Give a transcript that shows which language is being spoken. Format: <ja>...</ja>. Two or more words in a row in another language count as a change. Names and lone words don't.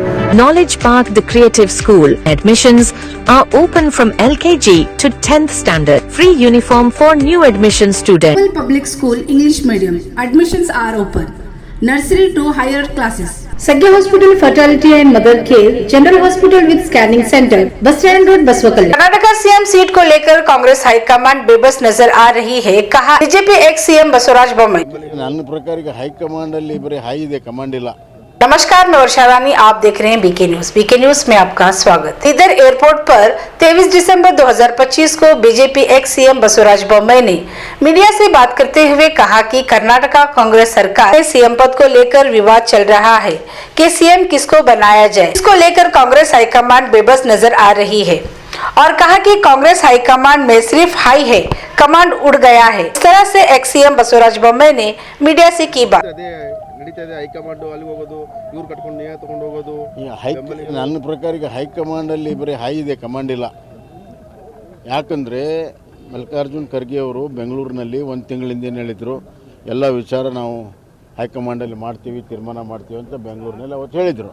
<en>Knowledge Park, the Creative School. Admissions are open from LKG to 10th standard. Free uniform for new admission students. Public School English Medium. Admissions are open. Nursery to higher classes. Sagya Hospital Fertility and Mother Care, General Hospital with Scanning Center, Bus Stand Road, बसवकल।</en> <hi>कर्नाटक सीएम सीट को लेकर कांग्रेस हाईकमांड बेबस नजर आ रही है, कहा बीजेपी एक्स सीएम बसवराज बोम्मई।</hi> <kn>ನನ್ನ ಪ್ರಕಾರ हाईकमांड ಅಲ್ಲಿ ಬರೀ हाई ಇದೆ, कमांड ಇಲ್ಲ।</kn> <hi>नमस्कार, मैं वर्षा रानी, आप देख रहे हैं बीके न्यूज। बीके न्यूज में आपका स्वागत। इधर एयरपोर्ट पर 23 दिसंबर 2025 को बीजेपी एक्स सीएम बसवराज बोम्मई ने मीडिया से बात करते हुए कहा कि कर्नाटका कांग्रेस सरकार में सीएम पद को लेकर विवाद चल रहा है कि सीएम किसको बनाया जाए। इसको लेकर कांग्रेस हाईकमांड बेबस नजर आ रही है और कहा कि कांग्रेस हाईकमांड में सिर्फ हाई है, कमांड उड़ गया है। इस तरह से एक्स सीएम बसवराज बोम्मई ने मीडिया से की बात।</hi> <kn>ನನ್ನ ಪ್ರಕಾರ ಹೈಕಮಾಂಡ್ ಅಲ್ಲಿ ಬರೀ हाई ಇದೆ, ಕಮಾಂಡ್ ಇಲ್ಲ। ಯಾಕಂದ್ರೆ ಮಲ್ಲಿಕಾರ್ಜುನ್ ಖರ್ಗೆ ಅವರು ಬೆಂಗಳೂರಿನಲ್ಲಿ ಒಂದು ತಿಂಗಳಿಂದ ಏನು ಹೇಳಿದ್ರು, ಎಲ್ಲ ವಿಚಾರ ನಾವು ಹೈಕಮಾಂಡ್ ಅಲ್ಲಿ ಮಾಡ್ತೀವಿ, ತೀರ್ಮಾನ ಮಾಡ್ತೀವಿ ಅಂತ ಬೆಂಗಳೂರಿನಲ್ಲಿ ಅವತ್ತು ಹೇಳಿದರು।</kn>